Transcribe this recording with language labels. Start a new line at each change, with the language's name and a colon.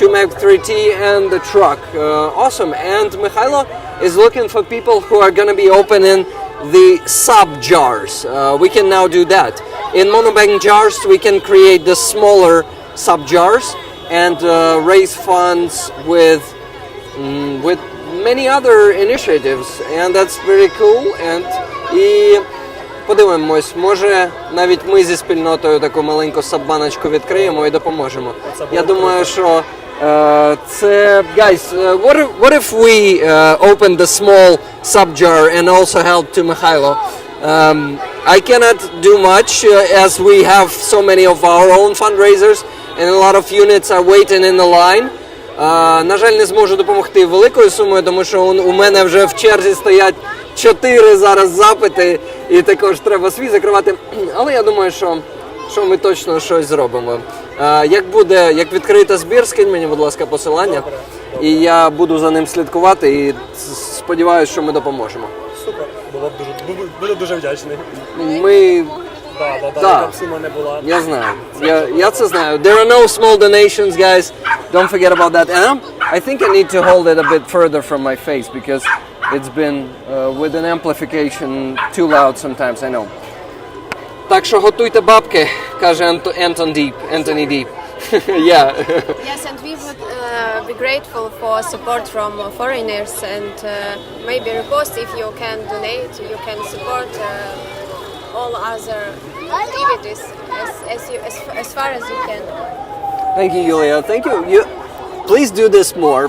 English: Two Mavic 3T and the truck. Awesome. And Mikhailo is looking for people who are going to be opening the sub jars. We can now do that. In monobank jars, we can create the smaller sub jars and raise funds with many other initiatives. And that's very cool. And
Ukrainian: і подивимось, може навіть ми зі спільнотою таку маленьку саббаночку відкриємо і допоможемо. Я думаю, що це...
English: Guys, what if we open the small sub-jar and also help to Mikhailo? I cannot do much as we have so many of our own fundraisers and a lot of units are waiting in the line.
Ukrainian: На жаль, не зможу допомогти великою сумою, тому що у мене вже в черзі стоять 4 зараз запити, і також треба свій закривати. Але я думаю, що ми точно щось зробимо. Як відкрити збір, скинь мені, будь ласка, посилання, і я буду за ним слідкувати, і сподіваюся, що ми допоможемо. Супер, буду дуже вдячний. Ми... Да. Яка б сума не була. Я знаю. Я це знаю.
English: There are no small donations, guys. Don't forget about that. And I think I need to hold it a bit further from my face because it's been with an amplification too loud sometimes, I know.
Ukrainian: Так що готуйте бабки, каже Anthony Deep.
English: Yeah. Yes, and we would be grateful for support from foreigners and maybe repost if you can donate, you can support all other activities as far as you can. Thank you, Yulia. Thank you. Please do this more.